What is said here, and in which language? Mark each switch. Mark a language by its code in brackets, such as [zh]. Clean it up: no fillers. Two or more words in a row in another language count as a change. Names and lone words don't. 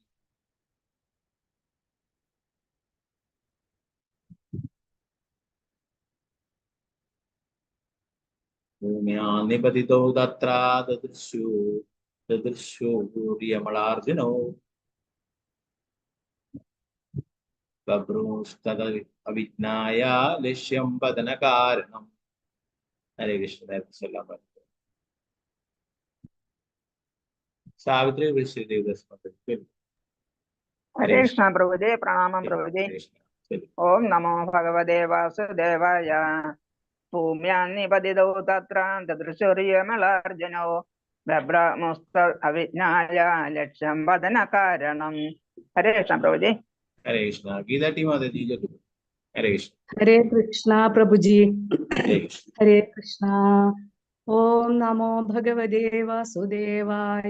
[sa] ഭൂമ്യാ നിപതിതൗ തത്ര ദദൃശൂര്യമളാർജുനൗ ബഭ്രമുസ്തത അവിജ്ഞായ ലക്ഷ്യം പതന കാരണം. ഹരേ കൃഷ്ണ. [ml] നേരത്തെ ചൊല്ലാൻ പറ്റും. സാവിത്രി കൃഷ്ണ ദേവദാസ് മാതാജി. [hi] हरे कृष्ण प्रभु जी। प्रणाम प्रभु जी। [sa] ओम नमो भगवते वासुदेवाय. भूम्यां निपतितौ तत्र ददृशूर्यमलार्जुनौ ബഭ്രമുസ്ത അവിജ്ഞായ ലക്ഷ്യം വദന കാരണം. ഹരേ കൃഷ്ണ പ്രഭുജി. ഹരേ കൃഷ്ണ. [ml] ഗീതാ ടീം മാതാജി ചൊല്ലു. [sa] ഹരേ കൃഷ്ണ. ഹരേ കൃഷ്ണ പ്രഭുജി. ഹരേ കൃഷ്ണ. ഹരേ കൃഷ്ണ. ഓം നമോ ഭഗവതേ വാസുദേവായ.